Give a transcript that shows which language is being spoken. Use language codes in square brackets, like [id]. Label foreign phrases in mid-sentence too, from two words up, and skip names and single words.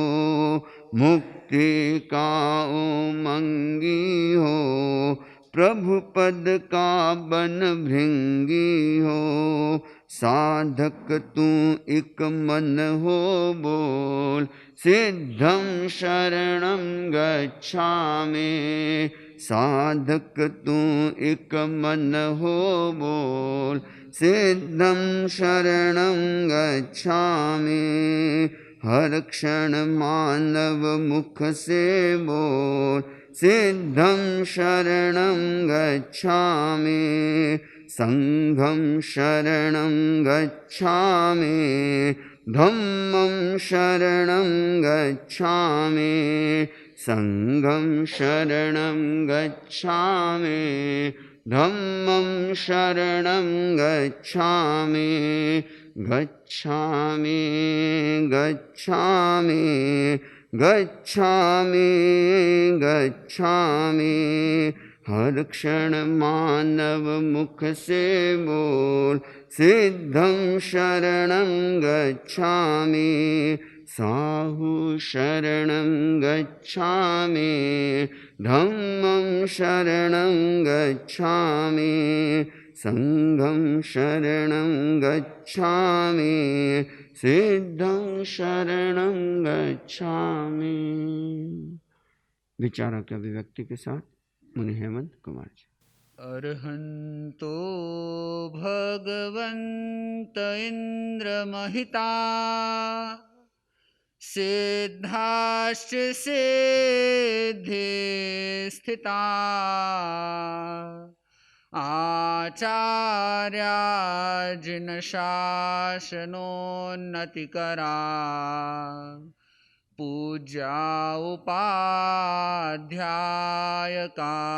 [hi] मुक्ति का उमंगी हो, प्रभु पद का बन भृंगी हो। साधक तू एक मन हो बोल। [pi] सिद्धं शरणं गच्छामि, [hi] साधक तू एक मन हो बोल, [pi] सिद्धं शरणं गच्छामि। [hi] हर क्षण मानव मुख से बोल, [pi] सिद्धं शरणं गच्छामि। संघं शरणं गच्छामि, धम्मं शरणं गच्छामि। संघं शरणं गच्छामि, धम्मं शरणं गच्छामि। गच्छामि गच्छामि गच्छामि गच्छामि। [hi] हर क्षण मानव मुख से बोल, [pi] सिद्धं शरणं गच्छामि। साहु शरणं गच्छामि, धम्मं शरणं गच्छामि। संघं शरणं गच्छामि, सिद्धं शरणं गच्छामि। [hi] विचारों की अभिव्यक्ति के साथ मुनि हेमंत कुमार जी। [sa] अर्हन्तो भगवन्त इन्द्रमहिता, सिद्धाश्च सिद्धे स्थिता। आचार्या जिन शासनोन्नतिकरा, पूज्या उपाध्यायका।